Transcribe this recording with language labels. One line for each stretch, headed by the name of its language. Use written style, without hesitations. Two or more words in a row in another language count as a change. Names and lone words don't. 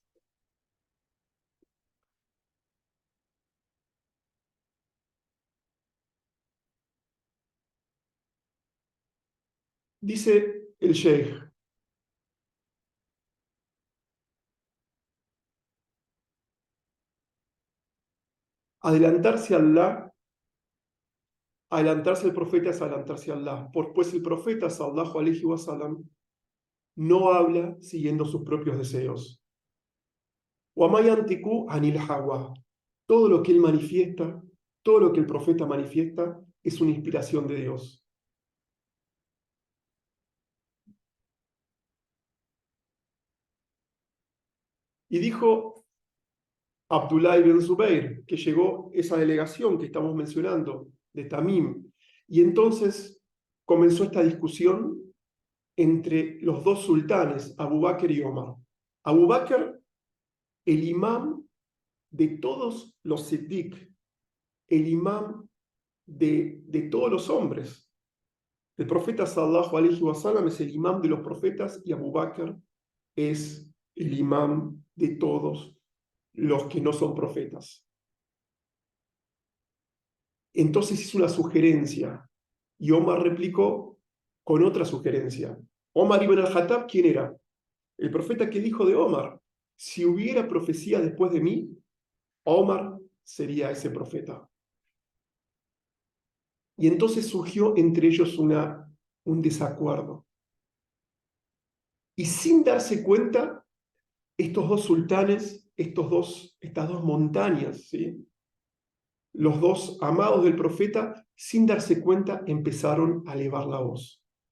Spanish: Dice el sheikh: adelantarse a Allah, adelantarse al profeta es adelantarse a Allah, pues el profeta
Arabic: صلى الله عليه وسلم
Spanish: no habla siguiendo sus propios deseos.
Arabic: وما ينطق عن الهوى.
Spanish: Todo lo que él manifiesta, todo lo que el profeta manifiesta es una inspiración de Dios. Y dijo Abdullah ibn Zubayr, que llegó esa delegación que estamos mencionando, de Tamim, y entonces comenzó esta discusión entre los dos sultanes, Abu Bakr y Omar. Abu Bakr, el imam de todos los siddiq, el imam de todos los hombres. El profeta
Arabic: صلى الله عليه وسلم
Spanish: es el imam de los profetas y Abu Bakr es el imam de todos los que no son profetas. Entonces hizo una sugerencia y Omar replicó con otra sugerencia. Omar ibn al-Khattab, ¿quién era? El profeta que dijo de Omar: si hubiera profecía después de mí, Omar sería ese profeta. Y entonces surgió entre ellos un desacuerdo. Y sin darse cuenta, estos dos sultanes, estas dos montañas, ¿sí?, los dos amados del profeta, sin darse cuenta, empezaron a elevar la voz.